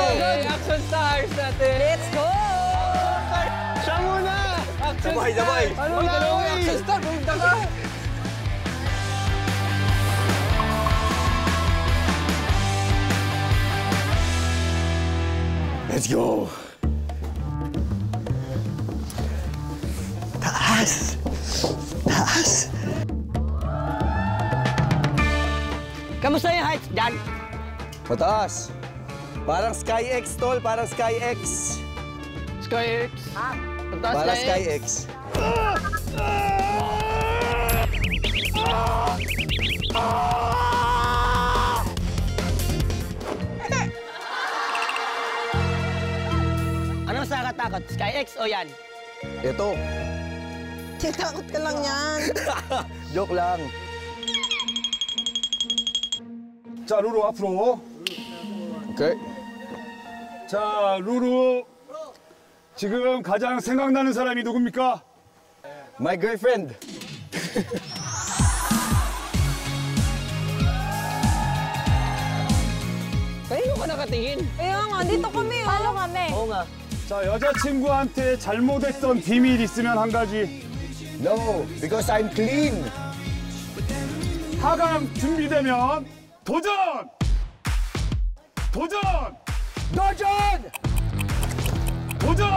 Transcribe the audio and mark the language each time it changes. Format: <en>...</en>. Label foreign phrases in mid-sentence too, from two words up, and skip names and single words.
<en>Action stars natin! Let's go!</en> <tl>Siya muna! Action Sabay! Ano na?</tl> <en>Action star!</en> <tl>Pumunta ka!</tl> <en>Let's go!</en> <tl>Taas! Taas! Kamusta yung heights dyan? Mataas! Parang SkyX, tol. Parang SkyX. SkyX! Parang SkyX. Ano mas nakakatakot? SkyX o yan? Ito. Takot ka lang yan. Joke lang.</tl> <ko>자, 루루 앞으로. Okay. 자, 루루. 지금 가장 생각나는 사람이 누굽니까?</ko> <en>My girlfriend.</en> <tl>Kayo ka nakatingin? Kaya nga, dito kami, oh. Follow kami. Oo nga.</tl> <ko>자, 여자친구한테 잘못했던 비밀 있으면 한 가지.</ko> <en>No, because I'm clean.</en> <ko>하강 준비되면 도전! 도전! 도전! 도전!</ko>